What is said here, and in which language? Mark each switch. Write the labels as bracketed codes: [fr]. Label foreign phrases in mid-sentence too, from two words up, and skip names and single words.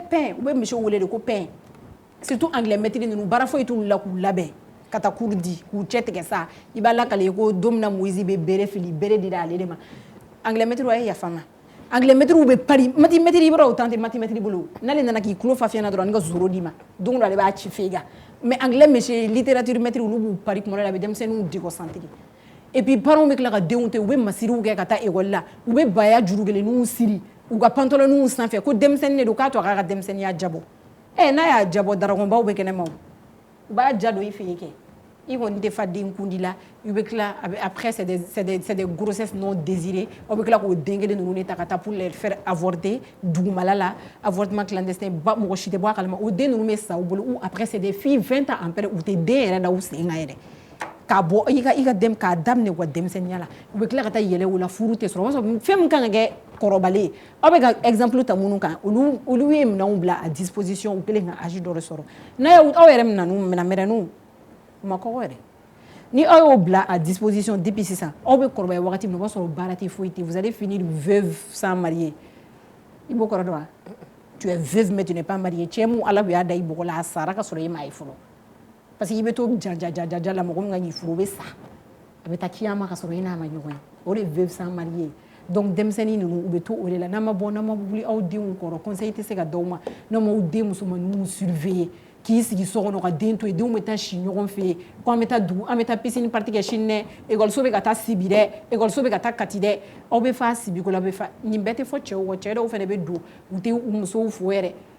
[bm] pɛn u bɛ mese wele de ko pɛn [fr] surtout anglais maître [bm] ninnu baara foyi t'olu la k'u labɛn ka taa cours di k'u cɛ tigɛ sa i b'a lakale ko don min na Moïse bɛ bere fili bere dira ale de ma [fr] anglais maître [bm] a ye yafa n ma [fr] anglais maître [bm] bɛ pari mati maître i b'a dɔn o temps tɛ mati maître bolo n'ale nana k'i tulo fa fiɲɛ na dɔrɔn ni ka zoro d'i ma don o don ale b'a ci f'e kan [fr] mais anglais monsieur littérature maître [bm] olu b'u pari kuma dɔ la a bɛ denmisɛnninw [fr] déconcentré et puis parents [bm] bɛ tila ka denw to u bɛ masiriw kɛ ka taa école la u bɛ baya juru kelenninw siri u ka pantalonniw sanfɛ ko denmisɛnnin de don k'a to a k'a ka denmisɛnninya jabɔ n'a y'a jabɔ darakonbaw bɛ kɛnɛma o u b'a ja don i fɛ yen kɛ i kɔni tɛ fa den kundi la i bɛ tila [fr] après c'est des grossesses non désirées [bm] aw bɛ tila k'o den kelen ninnu de ta ka taa [fr] pour les faire avorter [bm] dugumala la [fr] avortement clandestin [bm] ba mɔgɔ si tɛ bɔ a kalama o den ninnu bɛ sa u bolo [fr] ou après c'est des filles 20 ans [bm] après u tɛ den yɛrɛ da u sen kan yɛrɛ k'a bɔ i ka dem k'a daminɛ u ka denmisɛnninya la u bɛ tila ka taa yɛlɛ o la furu tɛ sɔrɔ o b'a sɔrɔ fɛn min kan ka kɛ kɔrɔbalen ye aw bɛ ka exemple ta minnu kan olu ye minɛnw bila [fr] à disposition [bm] u kɛlen ka âge dɔ de sɔrɔ n'a ye aw yɛrɛ minɛnmɛrɛninw u ma kɔgɔ yɛrɛ ni aw y'o bila [fr] à disposition [bm] depuis sisan aw bɛ kɔrɔbaya wagati min na o b'a sɔrɔ baara tɛ foyi tɛ [fr] vous allez finir veuve sans marier [bm] i b'o kɔrɔ dɔn wa [fr] tu es veuve mais tu n'es pas mariée [bm] cɛ mun ala y'a da i bɔgɔ la a sara ka sɔrɔ e m'a ye fɔlɔ [fr] parce que [bm] i bɛ to jaja la mɔgɔ min ka k'i furu o bɛ sa a bɛ taa kiyama ka sɔrɔ i n'a ma ɲɔgɔn ye o de ye [fr] veuve sans marier [bm] donc denmisɛnnin ninnu u bɛ to o de la n'a ma bɔ n'a ma wuli aw denw kɔrɔ conseil tɛ se ka d'aw ma n'a ma aw den musomaninw surveiller k'i sigi so kɔnɔ ka den to yen denw bɛ taa si ɲɔgɔn fɛ yen ko an bɛ taa dugu an bɛ taa piscine party kɛ sini dɛ ekɔliso bɛ ka taa sibi dɛ ekɔliso bɛ ka taa kati dɛ aw bɛ fa sibi ko la bɛ fa nin bɛɛ tɛ fɔ cɛw kɔ cɛ dɔw fana bɛ don u tɛ u musow fo yɛrɛ